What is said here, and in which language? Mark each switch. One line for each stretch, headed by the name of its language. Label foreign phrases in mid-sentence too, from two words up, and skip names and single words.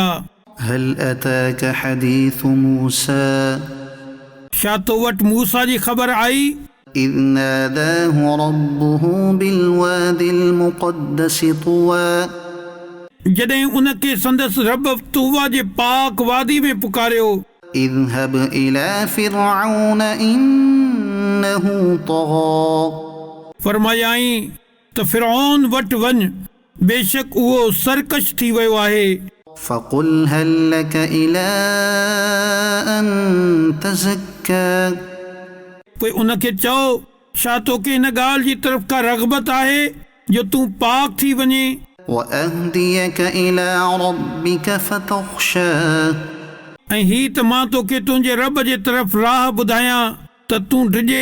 Arabic: هل أتاك حديث موسى.
Sindhi: छा तो वटि मूसा जी ख़बर आई।
Arabic: إذ ناداه ربه بالواد المقدس طوى.
Sindhi: जॾहिं उनखे संदसि रब तुवा जे पाक वादी में पुकारियो।
Arabic: اذهب إلى فرعون إنه طغى.
Sindhi: फरमायाई त फ़िरऔन वटि वञ, बेशक उहो सरकश थी वियो आहे।
Arabic: فقل هل لك إلى أن تزكى.
Sindhi: पोइ उनखे चओ, छा तोखे हिन ॻाल्हि जी तरफ़ का रग़बत आहे जो तूं पाक थी वञे।
Arabic: وأهديك إلى ربك فتخشى.
Sindhi: ऐं ही त मां तोखे तुंहिंजे रब जे तरफ़ राह ॿुधायां त तूं डिॼे।